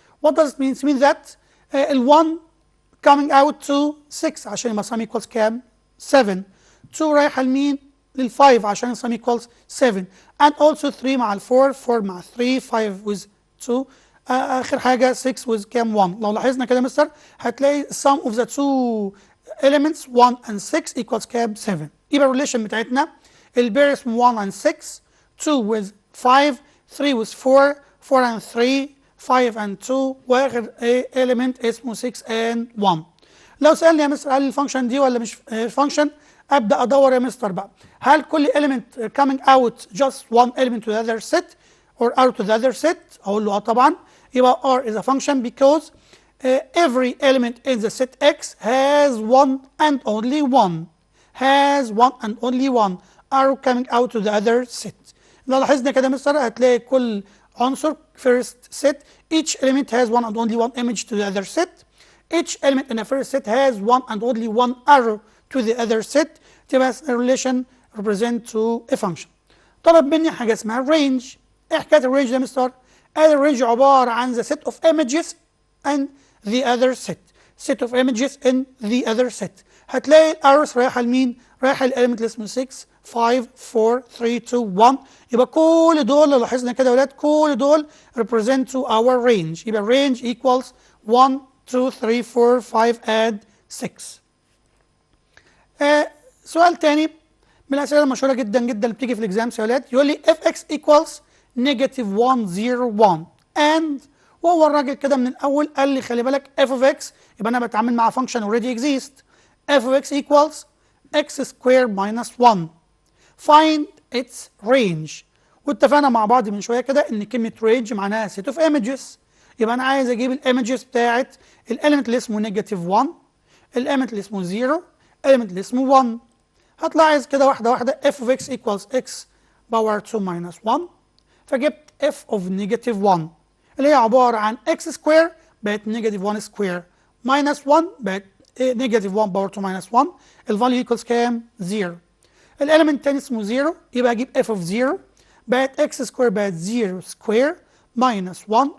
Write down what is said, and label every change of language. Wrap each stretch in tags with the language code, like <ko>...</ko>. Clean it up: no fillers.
<en>what does it mean؟ it means that ال1 coming out to 6</en> <ar>عشان يبقى</ar> <en>sum equals كام 7.</en> <ar>2 رايحه لمين؟ لل5 عشان sum equals 7</ar> <en>and also</en> <ar>3 مع ال4 4 مع 3 5 with 2 اخر حاجه 6 with كام 1. لو لاحظنا كده مستر هتلاقي</ar> <en>sum of the two elements 1 and 6 equals</en> <ar>كام 7. يبقى الريليشن بتاعتنا البير اسمه 1 and 6، 2 with 5، 3 with 4، 4 and 3، 5 and 2، واخر element اسمه 6 and 1. لو سألني يا مستر هل الفانكشن دي ولا مش فانكشن، ابدا ادور يا مستر بقى هل كل element</ar> <en>coming out just one element to the other set or r to the other set؟</en> <ar>اقول له طبعا. يبقى</ar> <en>r is a function because every element in the set x has one and only one. Has one and only one arrow coming out to the other set.</en> <ar>لو لاحظنا كده مستر هتلاقي كل عنصر</ar> <en>first set each element has one and only one image to the other set. Each element in a first set has one and only one arrow to the other set.</en> <ar>تبقى relation represent to a function. طلب مني حاجه اسمها range. ايه حكايه الرينج ده يا مستر؟ قال الرينج عباره عن</ar> <en>the set of images and the other set. set of images in the other set.</en> <ar>هتلاقي الارس رايحه لمين؟ رايحه للاليمنت اللي اسمه 6 5 4 3 2 1. يبقى كل دول لو لاحظنا كده يا ولاد كل دول</ar> <en>represent to our range. يبقى range equals 1 2 3 4 5 and 6.</en> <ar>سؤال تاني من الاسئله المشهوره جدا جدا اللي بتيجي في الاكزامس يا ولاد، يقول لي</ar> <en>if x equals negative 1 0 1 and</en> <ar>وهو الراجل كده من الاول قال لي خلي بالك f of x يبقى انا بتعامل مع</ar> <en>function already exist. f of x equals x squared minus 1. find its range.</en> <ar>واتفقنا مع بعض من شويه كده ان كلمه range معناها</ar> <en>set of images.</en> <ar>يبقى انا عايز اجيب الايمجز بتاعت الاليمنت اللي اسمه نيجاتيف 1، الاليمنت اللي اسمه 0، الاليمنت اللي اسمه 1. هتلاحظ كده واحده واحده</ar> <en>f of x equals x power 2 minus 1.</en> <ar>فجبت f of negative 1 اللي هي عباره عن x سكوير بقت نيجاتيف 1 سكوير minus 1 بقت نيجاتيف 1 باور 2 minus 1. الفاليو ايكوالز كام؟ 0. الاليمنت الثاني اسمه 0 يبقى اجيب</ar> <en>f of 0</en> <ar>بقت x سكوير بقت 0 سكوير minus 1.</ar>